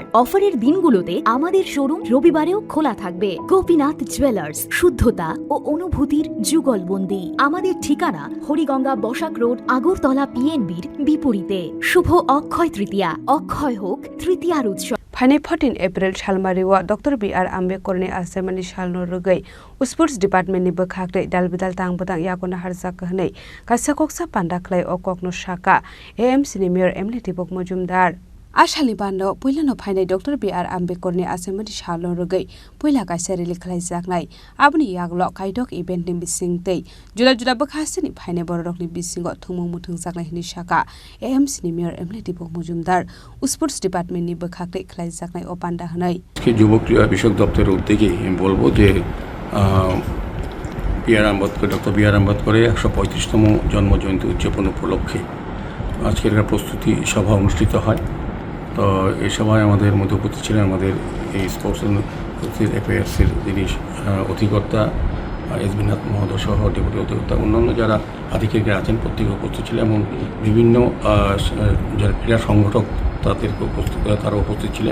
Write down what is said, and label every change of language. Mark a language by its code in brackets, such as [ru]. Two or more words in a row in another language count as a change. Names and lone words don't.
[bn] অফারের দিনগুলোতে আমাদের শোরুম রবিবারেও খোলা থাকবে। গোপীনাথ জুয়েলার্স, শুদ্ধতা ও অনুভূতির যুগলবন্দি। আমাদের ঠিকানা হরিগঙ্গা বসাক রোড, আগরতলা পিএনবির বিপরীতে। শুভ অক্ষয় তৃতীয়া, অক্ষয় হোক তৃতীয়ার উৎসব। [trp] फाइने 14 एप्रिल सालमारिवा Dr.BR.Ambedkar ni Achaimani Salno Rwgwi [en] Sports Department [trp] ni Bwkhaktwi Dalbidal Tangbwtang yako Naharjakha hwnai kaisa koksa panda khlai o kokno saka AMC ni Mayor Emily Mujumdar Ashali bando puilano phainai Dr.BR.Ambedkar ni Achaimani Salno Rwgwi puila kaisa rally khlaijaknai aboni yaklo kaidok event ni bisingtei jula bwkhasini phainai borok ni bisingo thungmung muthungjaknai hini saka AMC ni Mayor Emily Mujumdar [en] Sports Department [trp] ni Bwkhaktwi khlaijaknai o panda hnai [bn] কি যুবক ক্রীড়া বিষয়ক দপ্তরের উদ্যোগে আমি বলবো যে Dr.BR.Ambedkaরের 135তম জন্মজয়ন্তী উদযাপন উপলক্ষে আজকের একটা প্রস্তুতি সভা অনুষ্ঠিত হয়। তো এই সভায় আমাদের মধ্যে উপস্থিত ছিলেন আমাদের এই [en] sports affairs [bn] যিনি অধিকর্তা এসবি নাথ মহোদয় সহ ডেপুটি অধিকর্তা অন্যান্য যারা আধিকারিকরা আছেন প্রত্যেকে উপস্থিত ছিলেন এবং বিভিন্ন যারা ক্রীড়া সংগঠক তারা উপস্থিত ছিলেন।